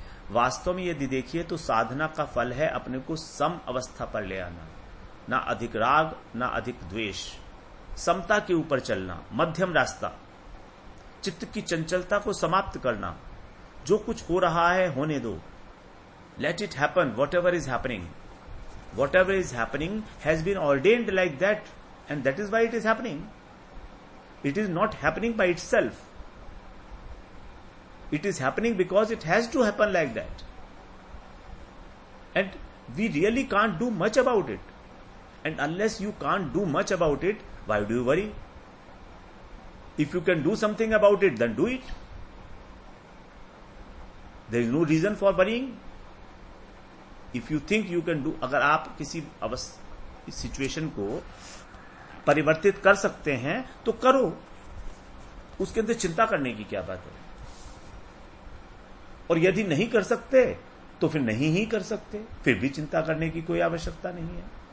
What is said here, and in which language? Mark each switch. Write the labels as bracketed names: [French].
[Hindi] वास्तव में यदि देखिए तो साधना का फल है अपने को सम अवस्था पर ले आना, ना अधिक राग ना अधिक द्वेष, समता के ऊपर चलना, मध्यम रास्ता, चित्त की चंचलता को समाप्त करना। जो कुछ हो रहा है होने दो, [English] Let it happen, whatever is happening. Whatever is happening has been ordained like that, and that is why it is happening. It is not happening by itself. It is happening because it has to happen like that. And we really can't do much about it. And unless you can't do much about it, why do you worry? If you can do something about it, then do it. There is no reason for worrying. If you think you can do, [Hindi] अगर आप किसी situation को परिवर्तित कर सकते हैं तो करो, उसके अंदर चिंता करने की क्या बात है। और यदि नहीं कर सकते तो फिर नहीं ही कर सकते, फिर भी चिंता करने की कोई आवश्यकता नहीं है।